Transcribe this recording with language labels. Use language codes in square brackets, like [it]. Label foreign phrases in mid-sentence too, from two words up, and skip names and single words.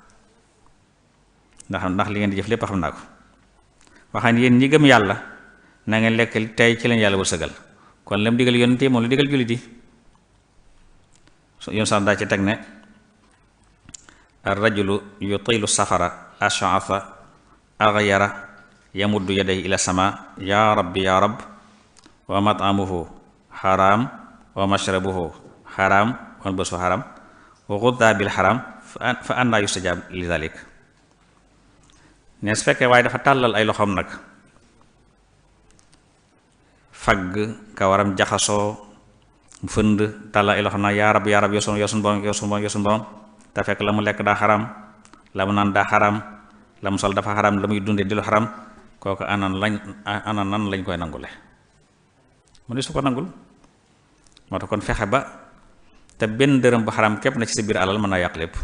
[wo] ndax li ngeen di jëf lépp xam naa ko waxaan yéen ñi gëm yàlla na ngeen lekk tey ci leen yàlla wërsëgal kon lim digal yonent yi moo la digal jullit yi yoon sax daa ci teg ne [ar] الرجل يطيل السفر أشعث أغبر يمد يديه إلى السماء يا رب يا رب ومطعمه حرام ومشربه حرام وملبسه حرام وغذي بالحرام فأنى يستجاب لذلك [wo] ne su fekkee waaye dafa tàllal ay loxoom nag fagg kawaram jaxasoo fënd tàllal ay loxoom nag yaa rab yoo sun borom te fekk la mu lekk daa xaram la mu naan daa xaram la mu sol dafa xaram la muy dunde di lu xaram kooku ana nan lañ koy nangule mu ne su ko nangul moo tax kon fexe ba te benn dërëm bu xaram képp na ci sa biir alal mën naa yàq